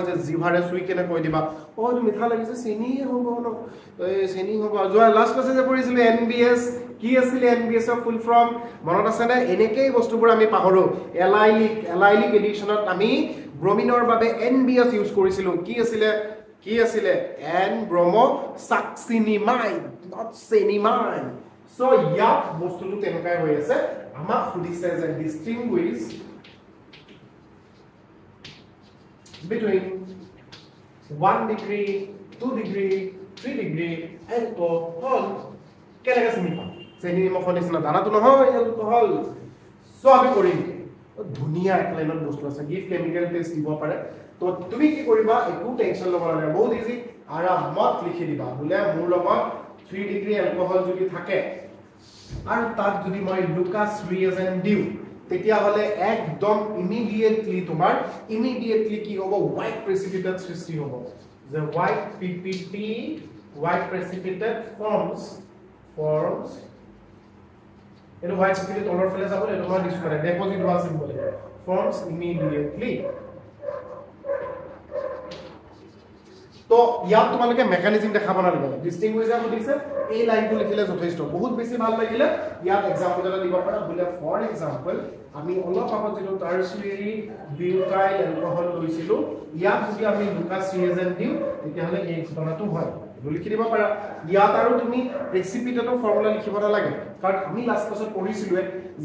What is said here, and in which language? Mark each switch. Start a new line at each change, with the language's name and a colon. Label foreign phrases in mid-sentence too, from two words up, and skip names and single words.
Assamese: যে জিভাৰে সুই কেনে কৈ দিবা ও এইটো মিঠা লাগিছে চেনি হ'ব ন এই চেনি হ'ব যোৱা লাষ্ট ক্লাসে যে পঢ়িছিল NBS কি আছিল NBS
English: of full form
Assamese: মনত আছে না এনেকেই বস্তুবোৰ আমি পাহৰো এলাইলিক এডিশনত আমি ব্ৰোমিনৰ বাবে NBS ইউজ কৰিছিলো কি আছিল
English: N bromo succinimide not senimide so
Assamese: ইয়াত বস্তুটো তেনেকৈ হৈ আছে আমাক সুধিছে যে ডিস্টিংগুইশ
English: between 1 degree 2 degree 3 degree alcohol
Assamese: কেনেকৈ চিনি পাম চেনি নিমখৰ নিচিনা দানাটো নহয় এলকহল সো আমি কৰিম ধুনিয়া এক লাইনত বস্তু আছে
English: give chemical test
Assamese: দিব পাৰে তো তুমি কি কৰিবা একো টেনচন ল'ব নালাগে বহুত ইজি আৰামত লিখি দিবা বুলে মোৰ লগত
English: 3 degree alcohol
Assamese: যদি থাকে আৰু তাত যদি মই
English: Lucas reagent
Assamese: দিও তেতিয়া হলে একদম ইমিডিয়েটলি কি হ'ব
English: white precipitate
Assamese: সৃষ্টি হ'ব যে
English: white PPT white precipitate forms
Assamese: এটো
English: white precipitate
Assamese: তলৰ ফালে যাব এটো মই দিছো মানে ডিপোজিট হোৱা
English: symbol forms immediately
Assamese: তো ইয়াত তোমালোকে মেকানিজম দেখাব নালাগে ডিস্টিংগুইশাৰ সুধিছে এই লাইনটো লিখিলে যথেষ্ট বহুত বেছি ভাল লাগিলে ইয়াত এক্সাম্পল এটা দিব পাৰা বুলে
English: for example
Assamese: আমি অলপ আগত যেটো
English: tertiary butyl alcohol
Assamese: লৈছিলো ইয়াত যদি আমি
English: Lucas reagent
Assamese: দিও তেতিয়া হলে এই ঘটনাটো হয় লিখি দিব পাৰা ইয়াত আৰু তুমি প্ৰেসিপিটেটৰ ফৰ্মুলা লিখিব নালাগে কাৰণ আমি লাষ্ট ক্লাছত পঢ়িছিলো যে